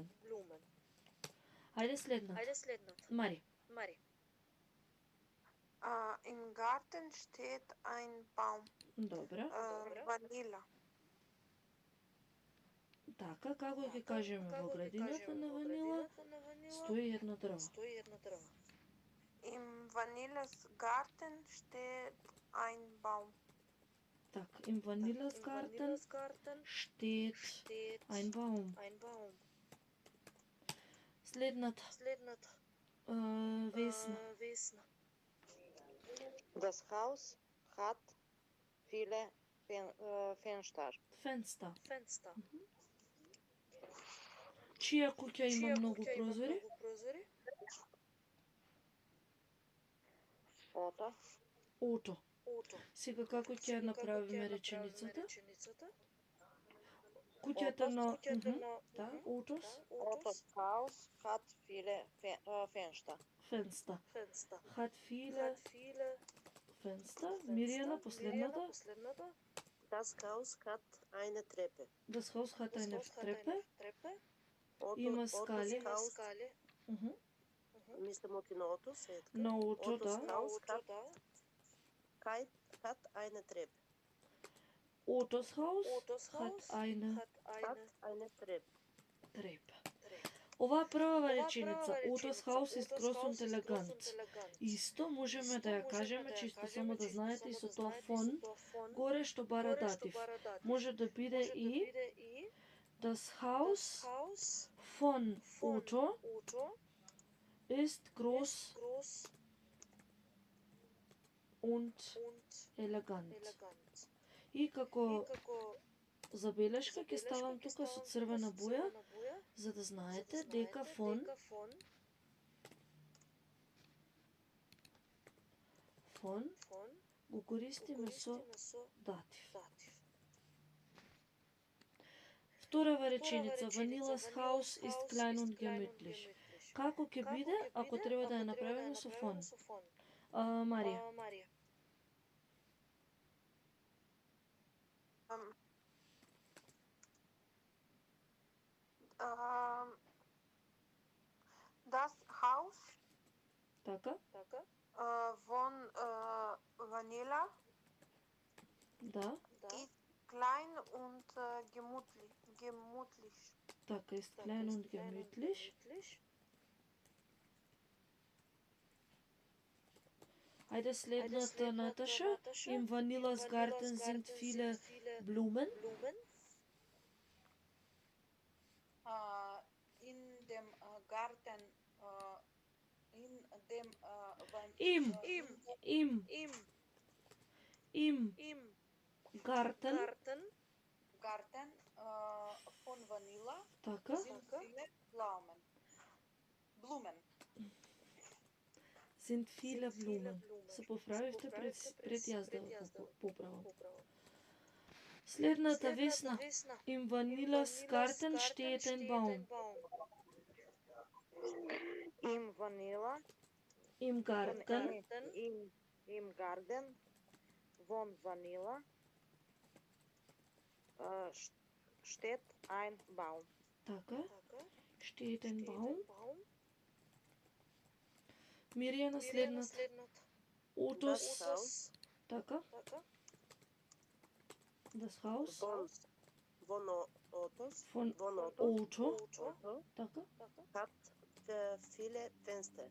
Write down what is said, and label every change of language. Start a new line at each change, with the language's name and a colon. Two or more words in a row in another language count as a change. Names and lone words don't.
Macedonian: Ајде следната. Мари.
German: Im Garten steht ein Baum.
Macedonian: Добра. Vanilla. Така, како ќе кажеме во градината на Ванила, стои една дрва.
German: Im Vanillas Garten steht ein Baum. Так, im Vanillas Garten steht ein Baum.
Macedonian: Следната. Весна.
German: Das Haus hat viele Fenster. Фенста.
Macedonian: Чија куќа има многу прозори? Ото. Сега како ќе направиме реченицата? Куќата на да, Otos.
German: Otos Haus hat viele Fenster. Фенста. Hat viele Fenster.
Macedonian: Миријана, последната.
German: Das Haus hat eine Treppe. Das Haus hat eine Treppe.
Macedonian: Ото, Има Otos скали. Haus, мислам оти на Otos, е така. На Ото, Otos да.
German: Haus hat eine Treppe. Otos Haus hat eine Hat eine Treppe. Treppe.
Macedonian: Оваа прва реченица,
German: Otos Haus ist groß und elegant.
Macedonian: Исто можеме да ја кажеме, чисто само да знаете и со тоа фон, горе што бара датив.
German: Може да биде и Das Haus von Otto ist groß und elegant.
Macedonian: И како забелешка ќе ставам тука со црвена боја, за да знаете дека фон го користиме со датив. Вторава реченица,
German: Vanilla's house ist klein und gemütlich.
Macedonian: Како ќе биде ако треба да ја направиме со фон? Марија.
German: Das Haus
Macedonian: Така?
German: von Vanilla
Macedonian: Да.
German: ist klein und gemütlich. Така, ist klein und gemütlich.
Macedonian: Ајде следната, Наташа.
German: Im Vanillas Garten sind viele Blumen. In dem Garten, in dem Im Garten. Garten von Vanilla
Macedonian: Така.
German: sind viele Blumen. Sind viele Blumen.
Macedonian: Се поправивте пред јас да го поправам. Следната, Весна.
German: Im Vanillas Garten steht ein Baum. Im Vanilla. Im Garten. Im Garten von Vanilla steht ein Baum. Така. Steht ein Baum.
Macedonian: Мирјана, следната. Ottos. Така.
German: Das Haus. Von
Macedonian: Auto. Така.
German: Hat viele Fenster.